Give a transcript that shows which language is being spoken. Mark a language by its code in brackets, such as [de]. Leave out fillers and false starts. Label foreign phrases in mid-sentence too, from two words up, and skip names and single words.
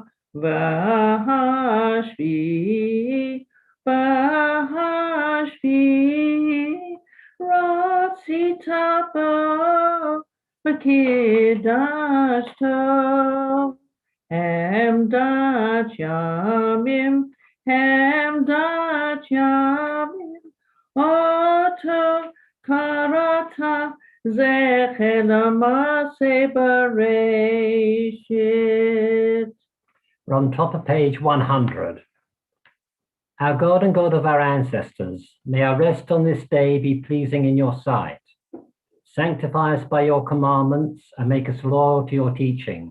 [he] והשביעי, והשביעי, רצית בו, וקדשתו, חמדת ימים, חמדת ימים, אותו קראת זכר למעשה בראשית. [en] We're on top of page 100. Our God and God of our ancestors, may our rest on this day be pleasing in your sight. Sanctify us by your commandments and make us loyal to your teaching.